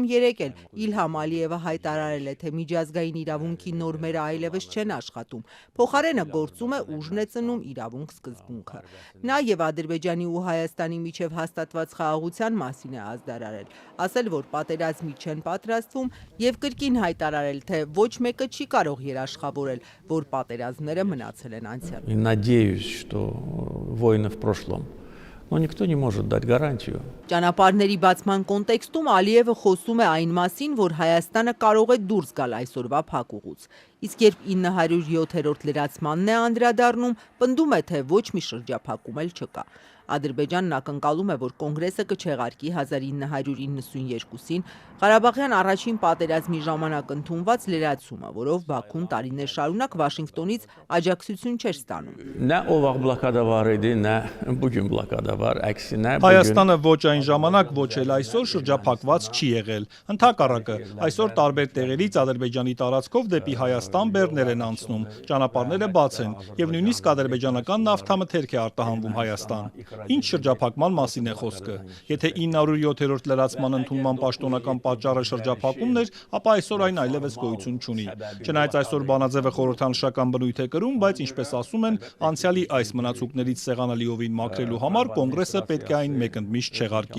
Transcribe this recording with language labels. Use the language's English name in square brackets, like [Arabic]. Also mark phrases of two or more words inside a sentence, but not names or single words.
[Armenian] երեկ էլ Իլհամ Ալիևը հայտարարել է, թե միջազգային իրավունքի նորմերը այլևս չեն աշխատում, փոխարենը գործում է ուժն է ծնում իրավունք սկզբունքը։ Նա եւ Ադրբեջանի ու Հայաստանի միջև հաստատված խաղաղության մասին է ազդարարել, ասել, որ պատերազմի չեն պատրաստվում եւ կրկին հայտարարել, թե ոչ մեկը չի կարող երաշխավորել, որ պատերազմները մնացել են անցյալում։ [Russian] Надеюсь, что войны в прошлом. Но никто не может дать гарантию. [Armenian] Ճանապարհների բացման կոնտեքստում Ալիևը խոսում է այն մասին, որ Հայաստանը կարող է դուրս գալ այսօրվա փակուղուց։ Իսկ երբ 907-րդ լրացմանն է անդրադառնում, պնդում է, թե ոչ մի շրջափակում էլ չկա։ Ադրբեջանն ակնկալում է, որ կոնգրեսը կչեղարկի 1992-ին Ղարաբաղյան առաջին պատերազմի ժամանակ ընդունված լրացումը, որով Բաքուն տարիներ շարունակ Վաշինգտոնից աջակցություն չէր ստանում։ [Azerbaijani] Nə o vaxt blokada var idi, nə bugün blokada var, əksinə [Armenian] Հայաստանը ոչ այն ժամանակ, ոչ էլ այսօր շրջափակված չի եղել։ Ընդհակառակը, այսօր տարբեր տեղերից Ադրբեջանի տարածքով դեպի Հայաստան բեռներ են անցնում, ճանապարհները բաց են, եւ նույնիսկ ադրբեջանական նավթամթերք է արտահանվում Հայաստան։ Ինչ շրջափակման մասին է խոսքը։ Եթե 907-րդ լրացման ընդունման պաշտոնական պատճառը շրջափակումն էր, ապա այսօր այն այլևս գոյություն չունի։ Չնայած այսօր բանաձևը խորհրդանշական բնույթ է կրում, բայց ինչպես ասում են, անցյալի այս մնացուկներից սեղանալիովին մաքրելու համար կոնգրեսը պետք է այն մեկընդմիշտ չեղարկի։